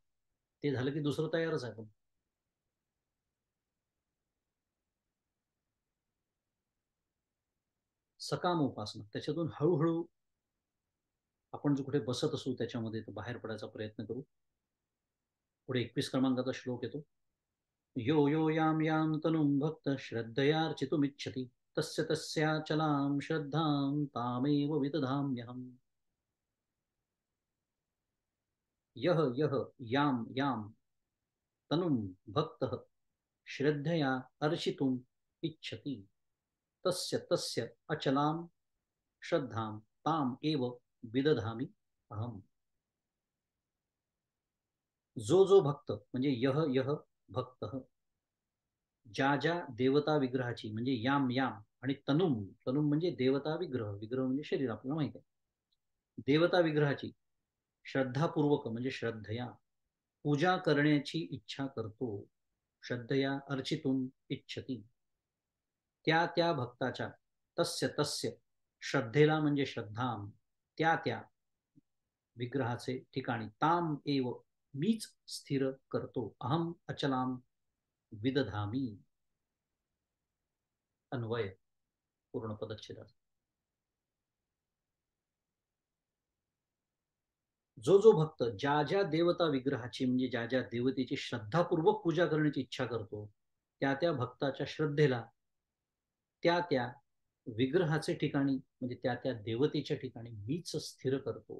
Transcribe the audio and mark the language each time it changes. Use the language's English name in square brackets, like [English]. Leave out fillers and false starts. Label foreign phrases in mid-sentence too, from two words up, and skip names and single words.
[Marathi] ते झालं की दुसरं तयारच आहे. पण सकाम उपासना, त्याच्यातून हळूहळू आपण जो कुठे बसत असू त्याच्यामध्ये तो बाहेर पडायचा प्रयत्न करू. पुढे 21 क्रमांकाचा श्लोक येतो. [Sanskrit] यो यो यां यां तनुं भक्त श्रद्धयार्चितुमिच्छति तस्य तस्याचलां श्रद्धां तामेव विदधाम्यहम्. यः यः यां यां तनुं भक्तः श्रद्धया अर्चितुम् इच्छति तस्य तस्य अचलां श्रद्धां ताम एव विदधामि अहम. [Marathi] जो जो भक्त म्हणजे [Sanskrit] यह यह भक्त, [Marathi] ज्या ज्या देवता विग्रहाची, म्हणजे [Sanskrit] याम याम, [Marathi] आणि तनुम, तनुम म्हणजे देवता विग्रह, विग्रह म्हणजे शरीर, आपल्याला माहित आहे. देवता विग्रहाची श्रद्धापूर्वक म्हणजे श्रद्धया पूजा करण्याची इच्छा करतो. [Sanskrit] श्रद्धया अर्चितुम इच्छती, [Marathi] त्या त्या भक्ताच्या, [Sanskrit] तस्य तस्य, [Marathi] श्रद्धेला म्हणजे श्रद्धाम, त्या त्या विग्रहाचे ठिकाणी, [Sanskrit] ताम एव, [Marathi] मीच स्थिर करतो, [Sanskrit] अहम अचलाम विदधामी. [Marathi] अन्वय पूर्ण पदच्छेदाचा. जो जो भक्त ज्या ज्या देवता विग्रहाची म्हणजे ज्या ज्या देवतेची श्रद्धापूर्वक पूजा करण्याची इच्छा करतो, त्या त्या भक्ताच्या श्रद्धेला त्या त्या विग्रहाचे ठिकाणी म्हणजे त्या त्या देवतेच्या ठिकाणी मीच स्थिर करतो.